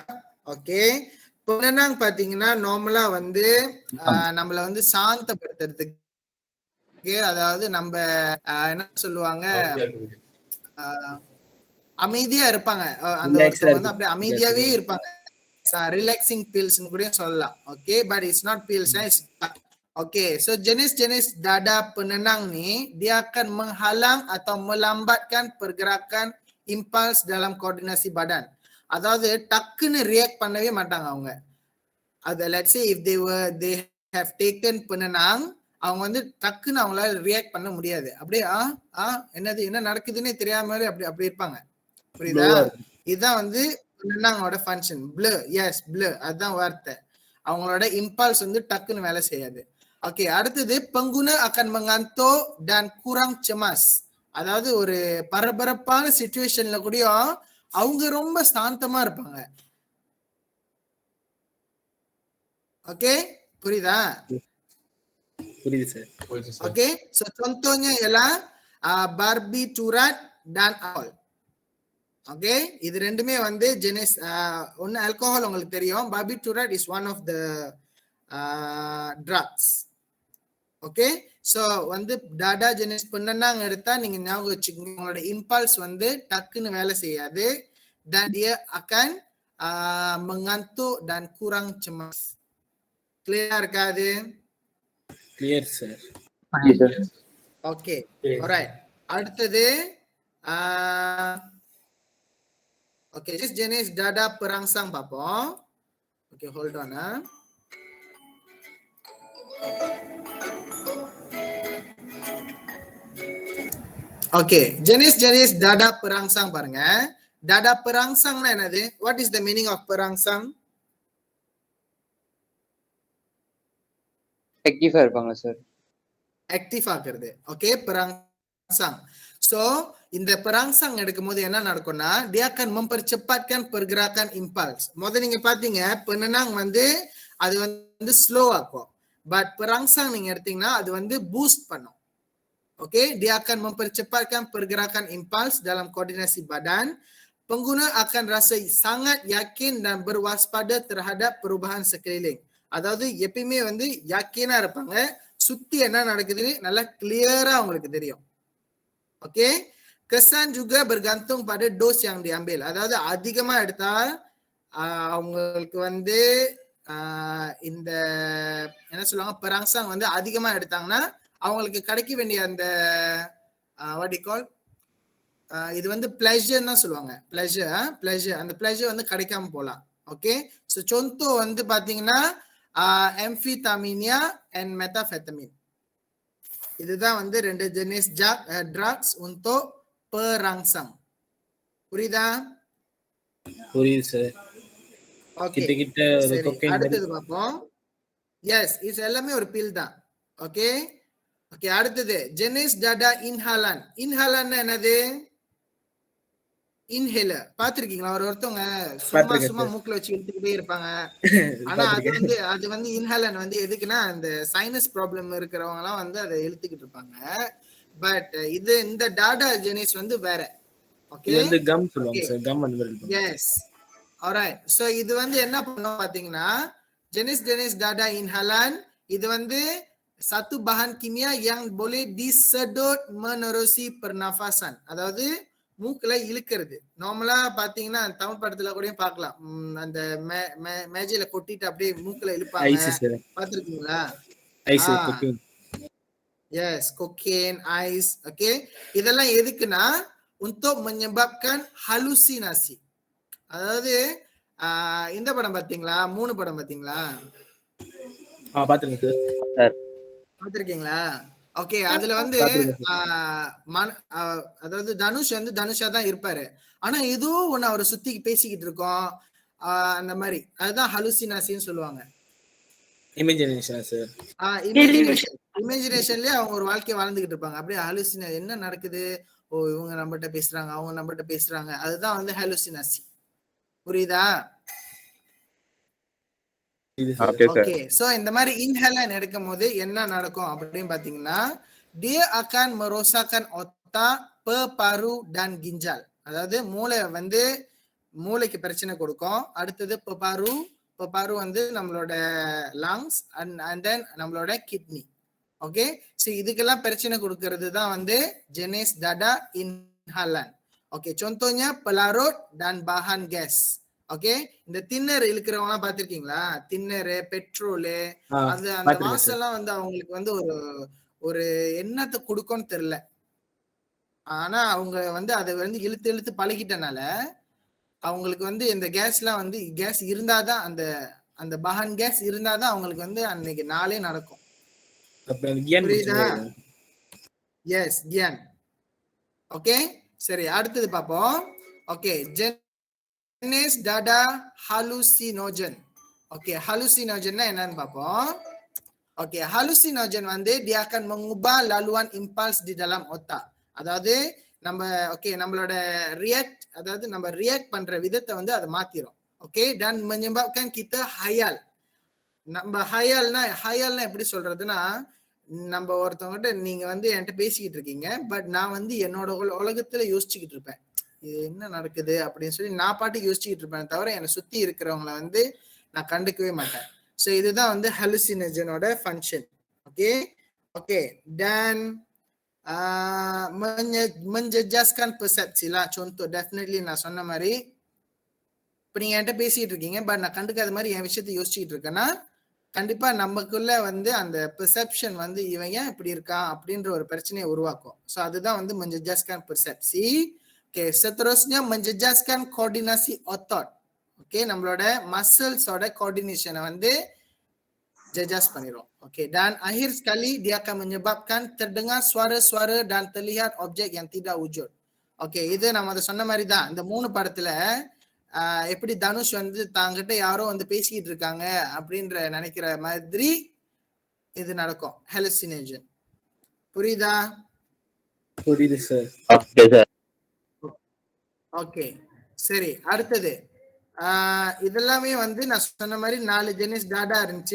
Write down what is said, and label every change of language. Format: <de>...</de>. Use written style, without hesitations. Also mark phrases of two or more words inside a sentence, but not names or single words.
<ta>ஓகே, penenang பாத்தீங்கன்னா நார்மலா வந்து நம்மள வந்து சாந்தப்படுத்துறதுக்கு, அதாவது நம்ம என்ன சொல்லுவாங்க, அமைதியா இருப்பாங்க. அந்த ஒருத்தர் வந்து அப்படியே அமைதியாவே இருப்பாங்க.</ta> <en>relaxing pills</en> <ta>கூட சொல்லலாம். ஓகே,</ta> <en>but it's not pills.</en> <ms>ஓகே, so jenis dada penenang ni dia akan menghalang atau melambatkan pergerakan impuls dalam koordinasi badan.</ms> <ta>அதாவது டக்குன்னு ரியாக்ட் பண்ணவே மாட்டாங்க அவங்க. அது</ta> <en>let's say if they have taken penenang,</en> <ta>அவங்க வந்து டக்குன்னு அவங்களால ரியாக்ட் பண்ண முடியாது. அப்படியே என்னது என்ன நடக்குதுன்னே தெரியாம அப்படி இருப்பாங்க. புரியுதா? இதுதான் வந்து penenangோட ஃபங்க்ஷன்.</ta> <en>blue, yes blue,</en> <ta>அதுதான் வார்த்தை. அவங்களோட இம்பல்ஸ் வந்து டக்குன்னு வேலை செய்யாது.</ta> <ms>ஓகே, அடுத்தது pengguna akan mengantuk dan kurang cemas.</ms> <ta>அதாவது ஒரு பரபரப்பான சிச்சுவேஷன்ல கூட அவங்க ரொம்ப சாந்தமா இருப்பாங்க. ஓகே, புரியுதா? புரியுது சார்.</ta> <ms>ஓகே, so contohnya ialah barbiturat dan alcohol.</ms> <ta>ஓகே, இது ரெண்டுமே வந்து ஜெனிஸ். ஒன்னு ஆல்கஹால் உங்களுக்கு தெரியும்.</ta> <en>barbiturat is one of the drugs.</en> <ta>ஓகே, சோ வந்து</ta> <ms>dadah jenis</ms> <ta>penenang எடுத்தா நீங்க ஞாபகம் வச்சுக்கோங்க, உங்களோட இம்பல்ஸ் வந்து டக்குன்னு வேலை செய்யாது.</ta> <ms>dan dia akan mengantuk dan kurang cemas.</ms> <ta>கிளியரா இருக்காது? கிளியர் சார்.</ta> <en>okay, alright. அடுத்தது okay,</en> <ms>jenis dada perangsang பார்ப்போம்.</ms> <en>okay, hold on. okay,</en> <ms>jenis dada perangsang பாருங்க. dada perangsang</ms> <ta>னா என்னது?</ta> <en>what is the meaning of perangsang?</en> <ta>ஆக்டிவா இருப்பாங்க சார். ஆக்டிவ் ஆக்குறது. ஓகே, perangsang. சோ இந்த perangsang எடுக்கும்போது என்ன நடக்கும்னா</ta> <ms>dia akan mempercepatkan pergerakan impuls.</ms> <ta>முதல்ல நீங்க பாத்தீங்க penenang வந்து அது வந்து ஸ்லோ ஆக்கும். பட் perangsang நீங்க எடுத்தீங்கன்னா அது வந்து பூஸ்ட் பண்ணும்.</ta> <ms>Oke, dia akan mempercepatkan pergerakan impuls dalam koordinasi badan. Pengguna akan rasa sangat yakin dan berwaspada terhadap perubahan sekeliling.</ms> <ta>அதாவது எப்பயுமே வந்து யாக்கினா இருப்பாங்க, சுத்தி என்ன நடக்குதுன்னு நல்லா கிளியரா உங்களுக்கு தெரியும். ஓகே,</ta> <ms>kesan juga bergantung pada dos yang diambil.</ms> <ta>அதாவது அதிகமா எடுத்தா அவங்களுக்கு வந்து இந்த என்ன சொல்லுவாங்க, perangsang வந்து அதிகமா எடுத்தாங்கன்னா அவங்களுக்கு கிடைக்க வேண்டிய அந்த</ta> <en>what do you call,</en> <ta>இது வந்து pleasure தான் சொல்லுவாங்க. pleasure அந்த pleasure வந்து கிடைக்காம போலாம். ஓகே, சோ contoh வந்து பாத்தீங்கன்னா</ta> <en>amphetamine and methamphetamine.</en> <ta>இதுதான் வந்து ரெண்டு ஜெனிஸ் drugs</ta> <ms>untuk perangsang.</ms> <ta>புரியுதா? புரியுது சார். ஓகே, கிட்ட சரி, அடுத்தது பார்ப்போம். எஸ், இது எல்லாமே ஒரு பில் தான்.</ta> <ms>ஓகே, ஓகே, அடுத்தது jenis dada inhalan.</ms> <ta>Inhalan என்னது? இன்ஹேலர். பாத்திருக்கீங்களா? ஒருத்தவங்க சும்மா பார்த்திருக்கேன் சும்மா sir. மூக்குல வச்சு இழுத்துக்கிட்டே இருப்பாங்க. ஆனா பார்த்திருக்கேன். அது வந்து இன்ஹேலன் வந்து எதுக்குன்னா அந்த</ta> <en>sinus problem</en> <ta>இருக்கிறவங்க எல்லாம் வந்து அதை இழுத்துக்கிட்டு இருப்பாங்க. பட் இந்த</ta> <ms>dadah jenis</ms> <ta>வந்து வேற. ஓகே, இது வந்து கம் சொல்லுவாங்க சார். கம் அந்த மாதிரி இருக்கும்.</ta> <en>yes, alright.</en> <ta>சோ இது வந்து என்ன பண்ணும் பாத்தீங்கன்னா,</ta> <ms>jenis dada inhalan</ms> <ta>இது வந்து</ta> <ms>satu bahan kimia yang boleh disedot menerusi pernafasan.</ms> <ta>அதாவது மூக்குல இழுக்கிறது. நார்மலா பாத்தீங்கன்னா தமிழ் படத்துல கூட பார்க்கலாம். அந்த மேஜையில கொட்டிட்டு அப்படியே மூக்குல இழுப்பாங்க. ஐஸ் சார். பாத்திருக்கீங்களா?</ta> <en>ice cocaine. எஸ், cocaine, ice.</en> <ta>ஓகே, இதெல்லாம் எதுக்குன்னா</ta> <ms>untuk menyebabkan halusinasi.</ms> <ta>அதாவது இந்த படம் பாத்தீங்களா? 3 படம் பாத்தீங்களா? பாத்துருக்கேன் சார். பாத்திருக்கீங்களா? ஓகே, அதுல வந்து அதாவது தனுஷ் வந்து தனுஷா தான் இருப்பாரு. ஆனா ஏதோ ஒண்ணு அவரை சுத்தி பேசிக்கிட்டு இருக்கோம். அந்த மாதிரி அதுதான் ஹலுசினாசின்னு சொல்லுவாங்க. இமேஜினேஷன் சார். இமேஜினேஷன்லயே அவங்க ஒரு வாழ்க்கையை வாழ்ந்துகிட்டு இருப்பாங்க. அப்படியே ஹலுசினா என்ன நடக்குது? ஓ, இவங்க நம்மகிட்ட பேசுறாங்க, அவங்க நம்மகிட்ட பேசுறாங்க. அதுதான் வந்து ஹலுசினாசி. புரியுதா? ஓகே, சோ இந்த மாதிரி இன்ஹேலன் எடுக்கும் போது என்ன நடக்கும் அப்படின்னு பாத்தீங்கன்னா,</ta> <ms>dia akan merosakkan otak, peparu dan ginjal.</ms> <ta>அதாவது மூளைக்கு பிரச்சனை கொடுக்கும். அடுத்தது பெப்பாரு வந்து நம்மளோட</ta> <en>lungs and then</en> <ta>நம்மளோட கிட்னி. ஓகே, சோ இதுக்கெல்லாம் பிரச்சனை கொடுக்கிறது தான் வந்து</ta> <ms>jenis dada inhalan. ஓகே, contohnya pelarut dan bahan gas.</ms> <ta>ஓகே, இந்த தின்னர் இழுக்கிறவங்க எல்லாம் பாத்திருக்கீங்களா? தின்னரு, பெட்ரோலு, அந்த வாசெல்லாம் வந்து அவங்களுக்கு வந்து ஒரு எண்ணத்தை கொடுக்கும்னு தெரியல. ஆனா அவங்க வந்து அதை வந்து இழுத்து பழகிட்டனால அவங்களுக்கு வந்து இந்த கேஸ்லாம் வந்து கேஸ் இருந்தாதான் அந்த</ta> <ms>bahan gas</ms> <ta>இருந்தாதான் அவங்களுக்கு வந்து அன்னைக்கு நாளே நடக்கும். புரியுதா? எஸ், கியான். ஓகே, சரி, அடுத்தது பார்ப்போம். ஓகே,</ta> <ms>jenis dada hallucinogen.</ms> <ta>ஓகே, hallucinogen என்னன்னு பார்ப்போம். ஓகே, hallucinogen வந்து</ta> <ms>dia akan mengubah laluan impuls di dalam otak.</ms> <ta>அதாவது நம்மளோட ரியாக்ட் பண்ற விதத்தை வந்து அதை மாத்திரும். ஓகே,</ta> <ms>dan menyebabkan kita hayal.</ms> <ta>நம்ம ஹயால்னா எப்படி சொல்றதுன்னா, நம்ம ஒருத்தவங்கிட்ட நீங்க வந்து என்கிட்ட பேசிக்கிட்டு இருக்கீங்க, பட் நான் வந்து என்னோட உலகத்துல யோசிச்சுக்கிட்டு இருப்பேன், இது என்ன நடக்குது அப்படின்னு சொல்லி நான் பாட்டுக்கு யோசிச்சுக்கிட்டு இருப்பேன் தவிர என்னை சுத்தி இருக்கிறவங்கள வந்து நான் கண்டுக்கவே மாட்டேன். ஸோ இதுதான் வந்து ஹலுசினோஜனோட ஃபங்க்ஷன். ஓகே,</ta> <ms>dan menjejaskan persepsi lah.</ms> <ta>Contoh, definitely நான் சொன்ன மாதிரி இப்ப நீங்க என்கிட்ட பேசிட்டு இருக்கீங்க, பட் நான் கண்டுக்காத மாதிரி என் விஷயத்தை யோசிச்சுட்டு இருக்கேன்னா கண்டிப்பா நமக்குள்ள வந்து அந்த பெர்செப்ஷன் வந்து இவன் ஏன் இப்படி இருக்கான் அப்படின்ற ஒரு பிரச்சனையை உருவாக்கும். ஸோ அதுதான் வந்து</ta> <ms>menjejaskan persepsi. ஓகே, seterusnya menjejaskan koordinasi otot.</ms> <ta>ஓகே, நம்மளோட மசில்ஸோட கோஆர்டினேஷனை வந்து jejas பண்ணிரும். ஓகே,</ta> <ms>dan akhir sekali dia akan menyebabkan terdengar suara-suara dan terlihat objek yang tidak wujud.</ms> <ta>ஓகே, இது நம்ம அதை சொன்ன மாதிரி தான். இந்த 3 படத்துல எப்படி தனுஷ் வந்து தாங்கிட்ட யாரோ வந்து பேசிக்கிட்டு இருக்காங்க அப்படின்ற நினைக்கிற மாதிரி இது நடக்கும். ஹலுசினேஷன். புரியுதா? புரியுது சார். ஓகே, சரி, அடுத்தது இதெல்லாமே வந்து நான் சொன்ன மாதிரி 4</ta> <ms>jenis dadah</ms> <ta>இருந்துச்சு.</ta>